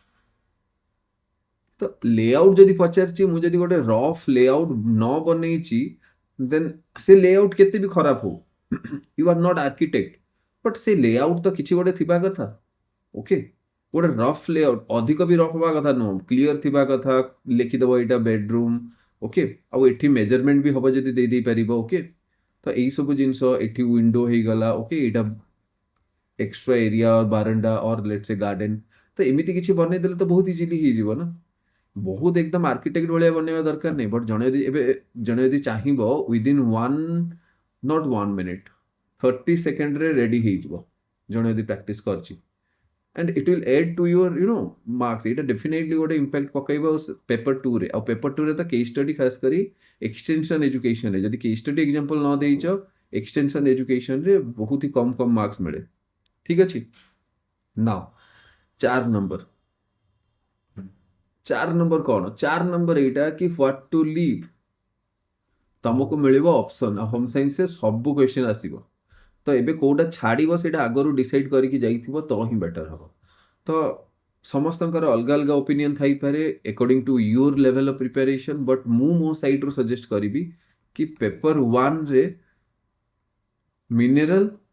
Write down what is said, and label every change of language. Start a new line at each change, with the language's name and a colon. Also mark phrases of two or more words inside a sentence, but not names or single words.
Odia: ତ ଲେଆଉଟ୍ ଯଦି ପଚାରିଛି ମୁଁ ଯଦି ଗୋଟେ
English: rough layout
Odia: ନ ବନେଇଛି ଦେନ୍ ସେ ଲେଆଉଟ୍ କେତେ ବି ଖରାପ ହଉ
English: you are not architect
Odia: ବଟ୍ ସେ ଲେଆଉଟ୍ ତ କିଛି ଗୋଟେ ଥିବା କଥା ଓକେ ଗୋଟେ
English: rough layout
Odia: ଅଧିକ ବି ରଫ୍ ହବା କଥା ନୁହଁ କ୍ଲିୟର ଥିବା କଥା ଲେଖିଦେବ ଏଇଟା ବେଡରୁମ୍ ଓକେ ଆଉ ଏଠି ମେଜରମେଣ୍ଟ ବି ହବ ଯଦି ଦେଇପାରିବ ଓକେ ତ ଏଇ ସବୁ ଜିନିଷ ଏଠି ୱିଣ୍ଡୋ ହେଇଗଲା ଓକେ ଏଇଟା
English: extra area
Odia: और बारंडा और
English: let's say garden
Odia: तो एମିତି କିଛି ବନେଇଦେଲେ ତ ବହୁତ ଇଜିଲି ହେଇଯିବ ନା ବହୁତ ଏକଦମ ଆର୍କିଟେକ୍ଟ ଭଳିଆ ବନେଇବା ଦରକାର ନାହିଁ ବଟ୍ ଜଣେ ଯଦି ଚାହିଁବ ୱିଦିନ୍ 1 30 ସେକେଣ୍ଡରେ ରେଡି ହେଇଯିବ ଜଣେ ଯଦି ପ୍ରାକ୍ଟିସ କରିଛି
English: and it will add to your marks
Odia: ଏଇଟା ଡେଫିନେଟଲି ଗୋଟେ ଇମ୍ପାକ୍ଟ ପକେଇବ ପେପର 2 ରେ ଆଉ ପେପର 2 ରେ ତ
English: case study
Odia: ଖାସ କରି
English: extension educationରେ
Odia: ଯଦି
English: case study example
Odia: ନ ଦେଇଛ
English: extension educationରେ
Odia: ବହୁତ ହି କମ ମାର୍କ୍ସ ମିଳେ ଠିକ ଅଛି ନାउ 4 ନମ୍ବର କ'ଣ 4 ନମ୍ବର ଏଇଟା କି
English: what to leave
Odia: ତମକୁ ମିଳିବ ଅପସନ ଆଉ
English: home scienceରେ
Odia: ସବୁ କ୍ୱେଶ୍ଚନ ଆସିବ ତ ଏବେ କୋଉଟା ଛାଡ଼ିବ ସେଇଟା ଆଗରୁ ଡିସାଇଡ୍ କରିକି ଯାଇଥିବ ତ ହିଁ ବେଟର ହବ ତ ସମସ୍ତଙ୍କର ଅଲଗା ଅଲଗା ଓପିନିଅନ୍ ଥାଇପାରେ
English: according to your level of preparation
Odia: ବଟ୍ ମୁଁ ମୋ ସାଇଡ୍ରୁ ସଜେଷ୍ଟ କରିବି କି ପେପର 1ରେ ମିନେରାଲ